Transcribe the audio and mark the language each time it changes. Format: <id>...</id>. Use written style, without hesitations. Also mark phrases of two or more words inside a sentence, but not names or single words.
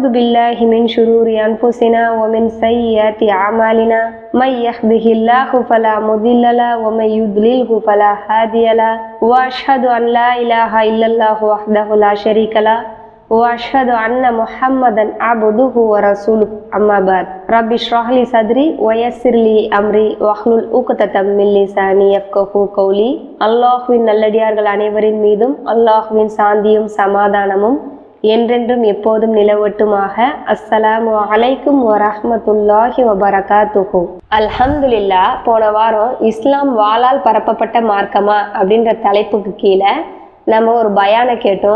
<ar>بالله من شرور أنفسنا ومن سيئات أعمالنا من يهده الله فلا مضل له ومن يضلله فلا هادي له وأشهد أن لا إله إلا الله وحده لا شريك له وأشهد أن محمدا عبده ورسوله أما بعد رب اشرح لي صدري ويسر لي أمري واحلل عقدة من لساني يفقهوا قولي.</ar> <ta>அல்லாஹ்வின் நல்லடியார்கள் அனைவரின் மீதும் அல்லாஹ்வின் சாந்தியும் சமாதானமும் என்றென்றும் எப்போதும் நிலவட்டுமாக.</ta> <ar>السلام عليكم ورحمة الله وبركاته. அல்ஹம்துலில்லாஹ்.</ar> <ta>போன வாரம் இஸ்லாம் வாளால் பரப்பப்பட்ட மார்க்கமா அப்படின்ற தலைப்புக்கு கீழே நம்ம ஒரு பயானை கேட்டோம்.</ta>